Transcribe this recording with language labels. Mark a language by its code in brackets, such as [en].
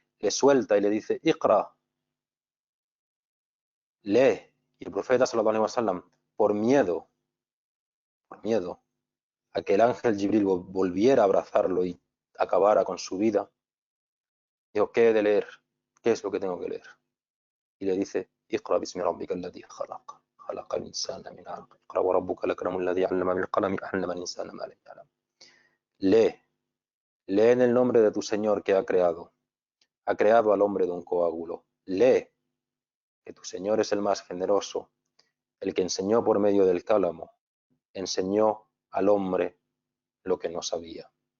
[es] Le suelta y le dice, Iqra, lee. Y el profeta sallallahu alaihi wasallam, por miedo a que el ángel Jibril volviera a abrazarlo y acabara con su vida, dijo, ¿qué he de leer? ¿Qué es lo que tengo que leer? Y le dice, [ar] Iqra bismi rabbika alladhi khalaq. خلق الإنسان من علق اقرأ وربك الأكرم الذي علم بالقلم علم الإنسان ما لم يعلم. [es] Lee en el nombre de tu Señor que ha creado al hombre de un coágulo. Lee que tu Señor es el más generoso, el que enseñó por medio del cálamo, enseñó al hombre lo que no sabía.